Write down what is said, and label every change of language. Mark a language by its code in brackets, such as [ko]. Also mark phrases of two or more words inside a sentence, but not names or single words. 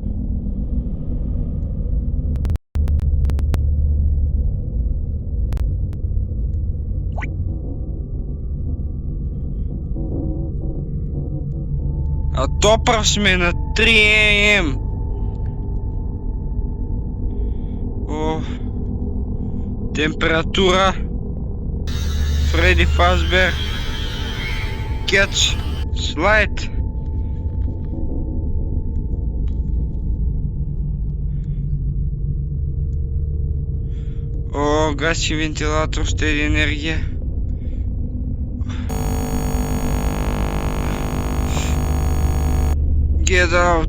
[mk] А доправ сме на 3 AM. О, температура. Фреди Фазбер. [en] Catch slide. [mk] О, гаси вентилатор, штеди енергија. [en] Get out.